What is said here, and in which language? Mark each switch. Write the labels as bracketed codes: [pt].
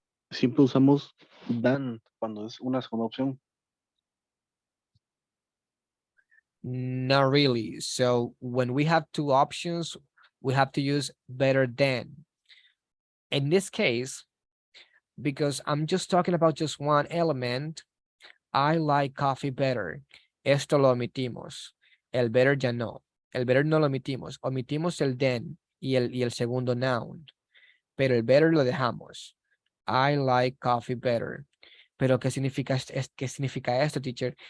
[es] Siempre usamos than cuando es una segunda opción. [en] Not really. So when we have two options, we have to use better than. In this case, because I'm just talking about just one element, I like coffee better. [es] Esto lo omitimos. El better ya no. El better no lo omitimos. Omitimos el then y el segundo noun. Pero el better lo dejamos. [en] I like coffee better. [es] Pero ¿qué significa esto, [en] teacher?